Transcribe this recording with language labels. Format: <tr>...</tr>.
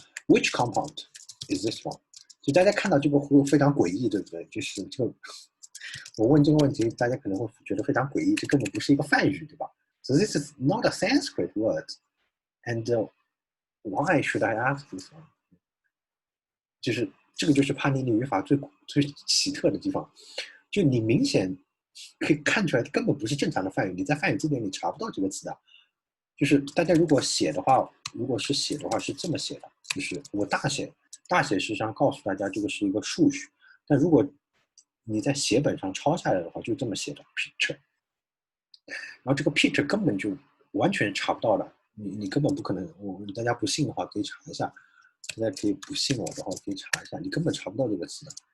<en>Which compound is this one?</en> <zh>就大家看到这个会非常诡异，对不对？就是这个，我问这个问题，大家可能会觉得非常诡异，这根本不是一个梵语，对吧？</zh> <en>So this is not a Sanskrit word, and why should I ask this one?</en> <zh>就是这个就是帕尼尼语法最奇特的地方，就你明显可以看出来，根本不是正常的梵语，你在梵语字典里查不到这个词的。就是大家如果写的话，是这么写的，就是我大写实际上告诉大家这个是一个数序，但如果你在写本上抄下来的话，就这么写的 picture， 然后这个 picture 根本就完全查不到的，你根本不可能，大家不信的话可以查一下，大家可以不信我的话可以查一下，你根本查不到这个词的。</zh>